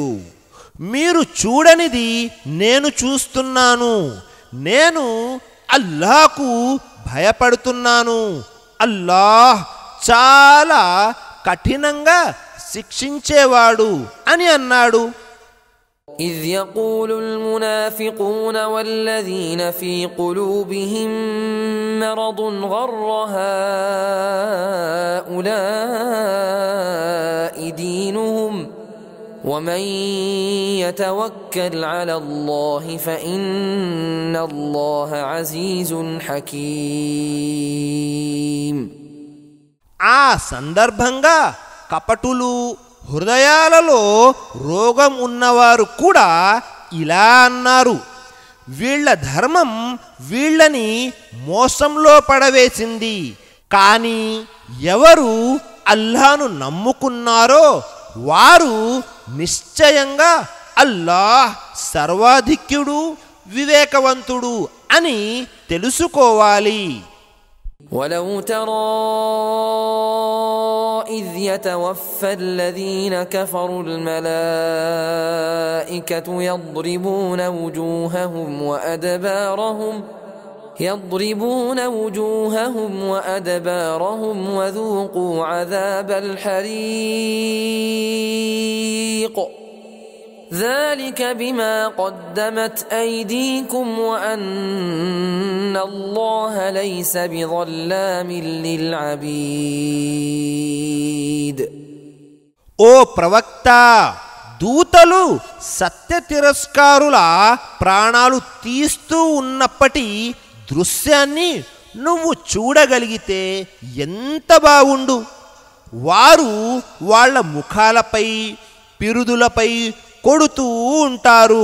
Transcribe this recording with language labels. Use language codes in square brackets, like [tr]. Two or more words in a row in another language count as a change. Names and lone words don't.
[te] మీరు చూడనిది నేను చూస్తున్నాను. నేను అల్లాహ్కు భయపడుతున్నాను. అల్లాహ్ చాలా కఠినంగా శిక్షించేవాడు అని అన్నాడు. [ar] إذ يقول المنافقون والذين في قلوبهم مرض غر هؤلاء دينهم ومن يتوكل على الله فإن الله عزيز حكيم. [te] ఆ సందర్భంగా కపటులు హృదయాలలో రోగం ఉన్నవారు కూడా ఇలా అన్నారు, వీళ్ళ ధర్మం వీళ్ళని మోసంలో పడవేసింది. కానీ ఎవరు అల్లాహ్ను నమ్ముకున్నారో వారు నిశ్చయంగా అల్లాహ్ సర్వాధిక్యుడు వివేకవంతుడు అని తెలుసుకోవాలి. [ar] ولو ترى إذ يتوفى الذين كفروا الملائكة يضربون وجوههم وأدبارهم وذوقوا عذاب الحريق ذلك بما قدمت أيديكم وأن الله ليس بظلام للعبيد. [te] ఓ ప్రవక్త, దూతలు సత్య తిరస్కారుల ప్రాణాలు తీస్తూ ఉన్నప్పటి దృశ్యాన్ని నువ్వు చూడగలిగితే ఎంత బాగుండు. వారు వాళ్ళ ముఖాలపై పిరుదులపై కొడుతూ ఉంటారు.